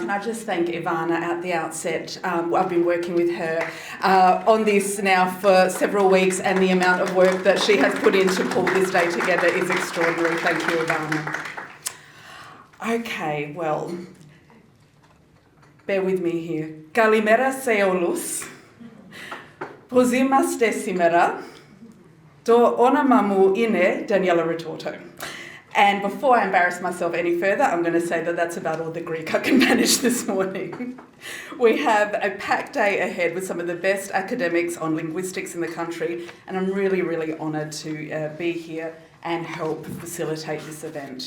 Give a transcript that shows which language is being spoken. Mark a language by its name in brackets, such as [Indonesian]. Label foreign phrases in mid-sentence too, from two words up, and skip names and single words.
[English] Can I just thank Ivana at the outset? I've been working with her on this now for several weeks, and the amount of work that she has put in to pull this day together is extraordinary. Thank you, Ivana. Okay, well, bear with me here. [Greek] Καλημέρα σε όλους. Πώς είμαστε σήμερα? Το όνομα μου είναι Daniela Ritorto. [English] And before I embarrass myself any further, I'm going to say that that's about all the Greek I can manage this morning. We have a packed day ahead with some of the best academics on linguistics in the country, and I'm really, really honoured to be here and help facilitate this event.